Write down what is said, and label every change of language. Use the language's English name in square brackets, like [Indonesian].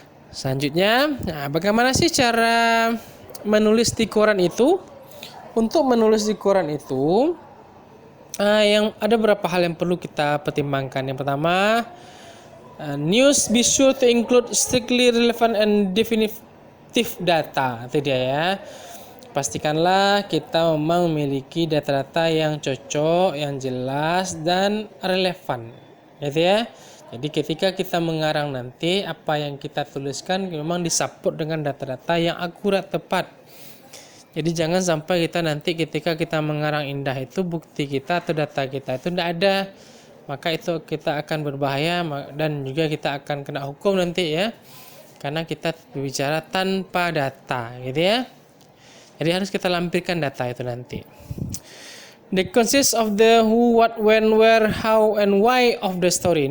[Indonesian] Selanjutnya, bagaimana sih cara menulis di koran itu? Untuk menulis di koran itu, yang ada beberapa hal yang perlu kita pertimbangkan. Yang pertama, [English] news be sure to include strictly relevant and definitive data. [Indonesian] Itu dia ya. Pastikanlah kita memang memiliki data-data yang cocok, yang jelas dan relevan. Gitu ya. Jadi ketika kita mengarang nanti, apa yang kita tuliskan memang disupport dengan data-data yang akurat, tepat. Jadi jangan sampai kita nanti ketika kita mengarang indah itu bukti kita atau data kita itu tidak ada, maka itu kita akan berbahaya dan juga kita akan kena hukum nanti ya, karena kita berbicara tanpa data gitu ya. Jadi harus kita lampirkan data itu nanti. [English] The consists of the who, what, when, where, how, and why of the story.